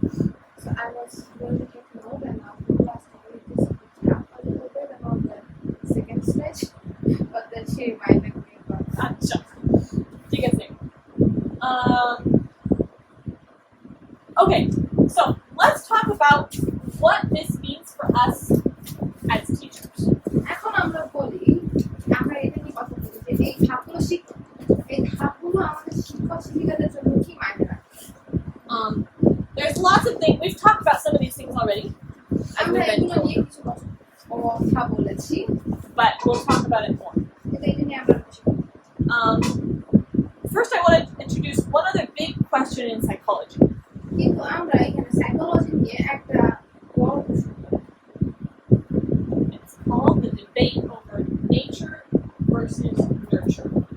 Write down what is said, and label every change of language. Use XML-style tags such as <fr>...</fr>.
<en>So I was going to take note and now class already just up a little bit about the second stage, but then she reminded me about that.</en> <bn>আচ্ছা ঠিক আছে</bn> <en>Okay, so let's talk about what this means for us as teachers.</en> <bn>এখন আমরা বলি আমরা এটা নিয়ে কথা বলি যে এই ধাপগুলো এই ধাপগুলো আমাদের শিক্ষক শিক্ষিকাদের জন্য কি মাইনে রাখে</bn> <en>There's lots of things. We've talked about some of these things already, as</en> <bn>আমরা</bn> <en>we've been</en> <bn>এগুলো</bn> <en>told,</en> <bn>নিয়ে কিছু কথা বলেছি</bn> <en>but we'll talk about it more.</en> <bn>কিন্তু এটা নিয়ে আমরা বেশি কথা বলছি।</bn> <en>First, I want to introduce one other big question in psychology.</en> <bn>কিন্তু আমরা এখানে সাইকোলজি নিয়ে একটা বড় প্রশ্ন করি।</bn> <en>It's called the debate over nature versus nurture.</en>